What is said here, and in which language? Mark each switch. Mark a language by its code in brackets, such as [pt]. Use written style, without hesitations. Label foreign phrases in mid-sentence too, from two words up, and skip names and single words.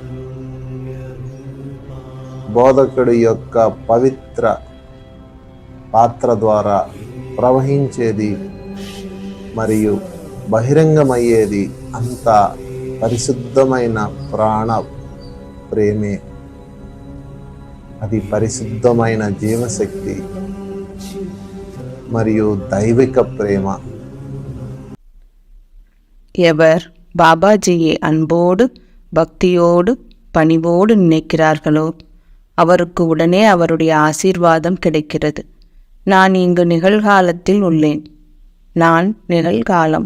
[te] బోధకుడి యొక్క పవిత్ర పాత్ర ద్వారా ప్రవహించేది మరియు బహిరంగమయ్యేది అంతా పరిశుద్ధమైన ప్రాణ ప్రేమే. అది పరిశుద్ధమైన జీవశక్తి మరియు దైవిక ప్రేమ. [ta] எவர் பாபாஜியை அன்போடு பக்தியோடு பணிவோடு நினைக்கிறார்களோ அவருக்கு உடனே அவருடைய ஆசீர்வாதம் கிடைக்கிறது. நான் இங்கு நிகழ்காலத்தில் உள்ளேன். நான் நிகழ்காலம்.